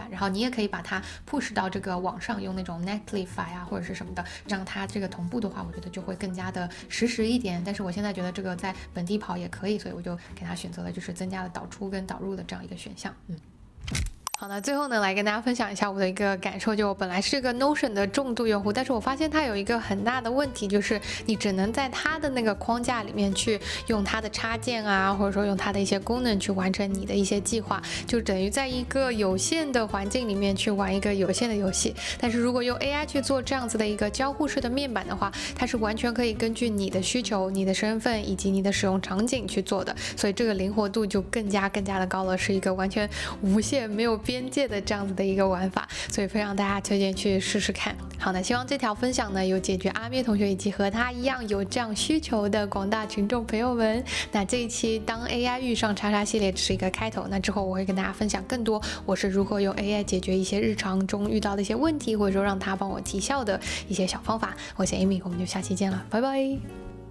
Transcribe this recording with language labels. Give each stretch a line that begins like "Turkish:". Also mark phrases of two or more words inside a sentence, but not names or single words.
Chinese: 然後你也可以把它 push 到這個網上，用那種 Netlify 啊或者是什麼的，讓它這個同步的話，我覺得就會更加的實時一點。但是我現在覺得這個在本地跑也可以，所以我就給他選擇了就是增加了導出跟導入的這樣一個選項。好，那最後呢，來跟大家分享一下我的一個感受。就我本來是個 Notion 的重度用戶，但是我發現它有一个很大的問題，就是你只能在它的那個框架裡面去用它的插件啊，或者說用它的一些功能去完成你的一些計劃，就等於在一個有限的環境裡面去玩一個有限的遊戲。但是如果用 AI 去做這樣子的一個交互式的面板的話，它是完全可以根據你的需求、你的身份以及你的使用場景去做的，所以這個靈活度就更加的高了，是一個完全無限沒有邊界的這樣子的一個玩法，所以非常大家推薦去試試看。好，那希望這條分享呢有解決阿咩同學以及和他一樣有這樣需求的廣大群眾朋友們。那這一期當 AI 遇上叉叉系列只是一個開頭，那之後我會跟大家分享更多我是如何用 AI 解決一些日常中遇到的一些問題，或者說讓它幫我提效的一些小方法。我是 Amy，我們就下期見了，拜拜。